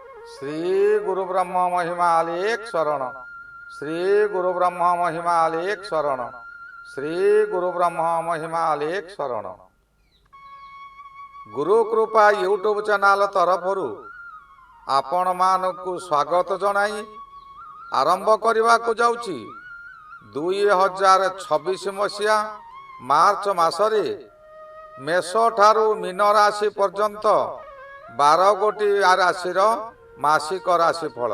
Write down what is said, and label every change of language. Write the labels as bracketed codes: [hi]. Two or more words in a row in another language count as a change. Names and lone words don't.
[or] ଶ୍ରୀ ଗୁରୁ ବ୍ରହ୍ମ ମହିମା ଅଲେଖ ଶରଣ। ଶ୍ରୀ ଗୁରୁ ବ୍ରହ୍ମ ମହିମା ଅଲେଖ ଶରଣ। ଶ୍ରୀ ଗୁରୁ ବ୍ରହ୍ମ ମହିମା ଅଲେଖ ଶରଣ। ଗୁରୁ କୃପା [en] YouTube channel [or] ତରଫରୁ ଆପଣ ମାନଙ୍କୁ ସ୍ୱାଗତ ଜଣାଇ ଆରମ୍ଭ କରିବା କୁ ଯାଉଛି 2026 ମସିହା ମାର୍ଚ୍ଚ ମାସରେ ମେଷ ଠାରୁ ମୀନ ରାଶି ପର୍ଯ୍ୟନ୍ତ 12 ଗୋଟି ରାଶି ମାସିକ ରାଶିଫଳ।